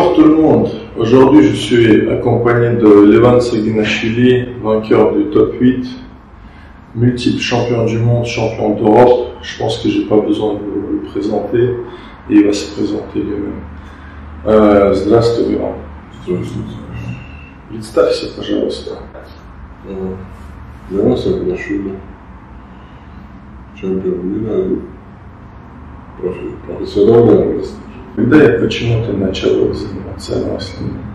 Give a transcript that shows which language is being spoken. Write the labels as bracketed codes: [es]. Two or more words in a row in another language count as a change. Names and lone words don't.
[fr] tout le monde. Aujourd'hui, je suis accompagné de Levan Seguinashvili, vainqueur du top 8, multiple champion du monde, champion d'Europe. Je pense que j'ai pas besoin de le présenter, et il va se présenter lui-même. [ru] Здравствуй, Леван. Здравствуйте. Представься, пожалуйста. Леван Seguinashvili, чемпион мира и профессиональный рестлер. Когда и почему ты начал заниматься рестлингом?